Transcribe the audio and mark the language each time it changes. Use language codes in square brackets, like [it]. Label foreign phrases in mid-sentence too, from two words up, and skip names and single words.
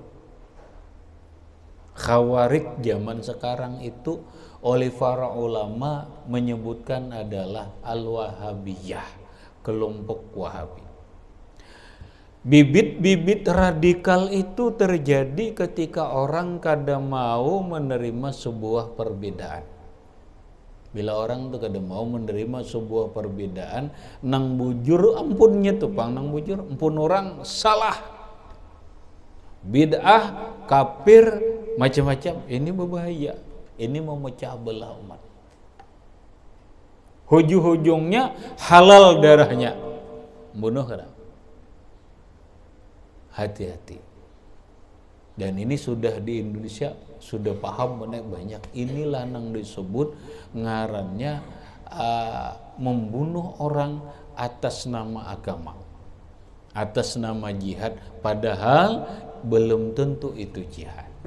[id] Khawarij zaman sekarang itu oleh para ulama menyebutkan adalah al-wahabiyah, kelompok wahabi. Bibit-bibit radikal itu terjadi ketika orang kada mau menerima sebuah perbedaan. [bjn] Bila orang tuh kada mau menerima sebuah perbedaan, nang bujur ampunnya tuh pang nang bujur, ampun orang salah, bid'ah, kafir, macam-macam. [id] Ini berbahaya. Ini memecah belah umat. Hujung-hujungnya halal darahnya. [bjn] Bunuh kada. Hati-hati. [id] Dan ini sudah di Indonesia sudah paham banyak. Inilah yang disebut ngarannya membunuh orang atas nama agama, atas nama jihad, padahal belum tentu itu jihad.